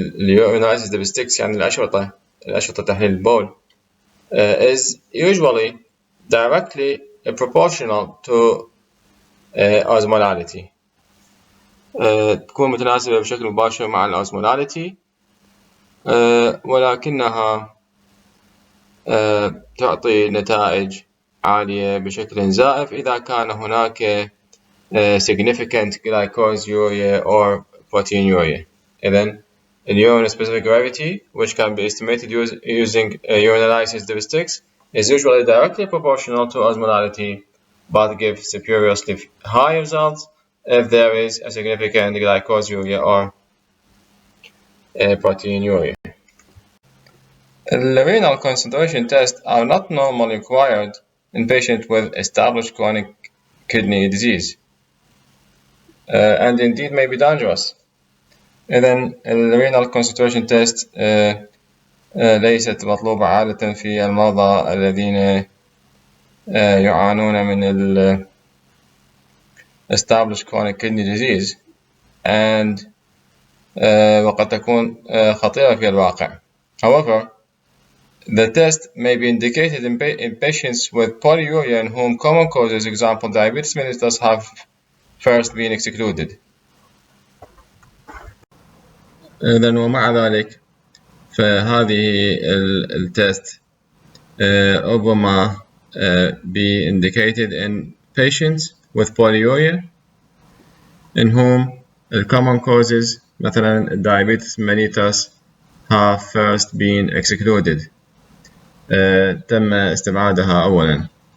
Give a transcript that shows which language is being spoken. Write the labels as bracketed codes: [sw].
[en] urinalysis dipsticks [ar] يعني الأشرطة تحليل البول [en] is usually directly proportional to osmolality [ar] تكون متناسبة بشكل مباشر مع الأوزمولاليتي ولكنها تعطي نتائج عالية بشكل زائف إذا كان هناك [en] significant glycosuria or proteinuria. [ar] إذن [en] urine specific gravity, which can be estimated using urinalysis dipsticks, is usually directly proportional to osmolality, but gives spuriously high results if there is a significant glycosuria or proteinuria. The renal concentration tests are not normally required in patients with established chronic kidney disease, and indeed may be dangerous. [ar] إذن [en] renal concentration test [ar] ليست مطلوبة عادة في المرضى الذين يعانون من [en] established chronic kidney disease and [ar] وقد تكون خطيرة في الواقع. [en] However, the test may be indicated in patients with polyuria in whom common causes, example diabetes mellitus, have first been excluded. [ar] إذن ومع ذلك فهذه التست ربما [en] be indicated in patients with polyuria in whom the common causes [ar] مثلا [en] diabetes mellitus have first been excluded [ar] تم استبعادها أولا.